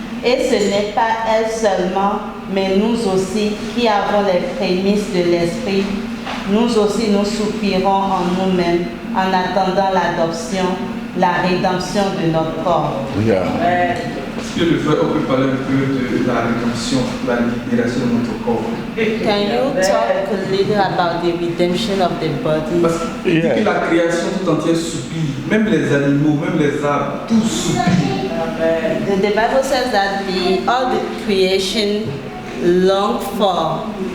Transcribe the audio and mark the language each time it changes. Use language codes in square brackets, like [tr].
[fr] Et ce n'est pas elle seulement, mais nous aussi qui avons les prémices de l'esprit, nous aussi nous soupirons en nous-mêmes en attendant l'adoption, la rédemption de notre corps. [en] Yeah. [fr] Est-ce que le frère peut parler un peu de la rédemption, la libération de notre corps? [en] Can you talk a little about the redemption of the body? [fr] Parce qu'il dit [en] Yeah. [fr] que la création tout entière soupire. Même les animaux, même les arbres, tout soupire. [en] The Bible says that all the creation long for